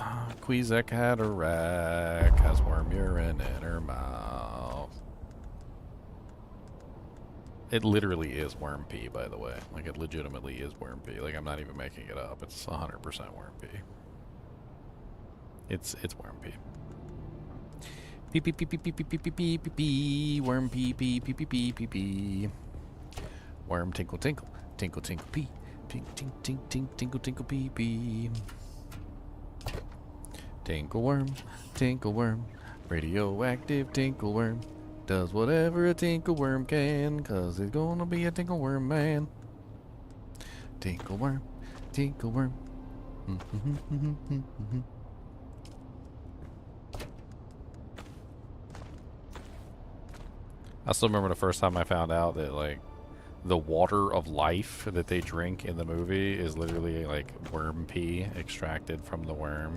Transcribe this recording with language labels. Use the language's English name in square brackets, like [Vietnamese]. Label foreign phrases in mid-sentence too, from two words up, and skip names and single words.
[English] Quizak Hatterack has worm urine in her mouth. It literally is worm pee, by the way. Like, it legitimately is worm pee. Like, I'm not even making it up. It's 100% worm pee. It's worm pee. Pee pee pee pee pee pee pee pee pee pee pee. Worm pee pee pee pee pee pee pee. Worm tinkle tinkle. Tinkle tinkle pee. Tink tink tink tink tinkle tinkle pee pee. Tinkle worm. Radioactive tinkle worm. Does whatever a tinkle worm can, 'cause he's gonna be a tinkle worm man. Tinkle worm. I still remember the first time I found out that, like, the water of life that they drink in the movie is literally, like, worm pee extracted from the worm.